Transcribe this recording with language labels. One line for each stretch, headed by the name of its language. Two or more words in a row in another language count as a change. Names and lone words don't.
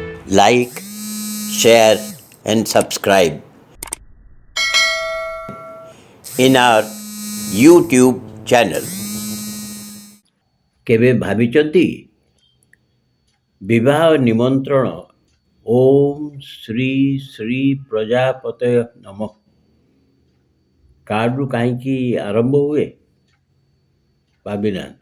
English: like, share, and subscribe in our YouTube channel.
Odia: କେବେ ଭାବିଛନ୍ତି ବିବାହ ନିମନ୍ତ୍ରଣ
Sanskrit: ଓମ୍ ଶ୍ରୀ ଶ୍ରୀ ପ୍ରଜାପତୟ ନମଃ
Odia: କାର୍ଡରୁ କାହିଁକି ଆରମ୍ଭ ହୁଏ? ଭାବିନାହାନ୍ତି।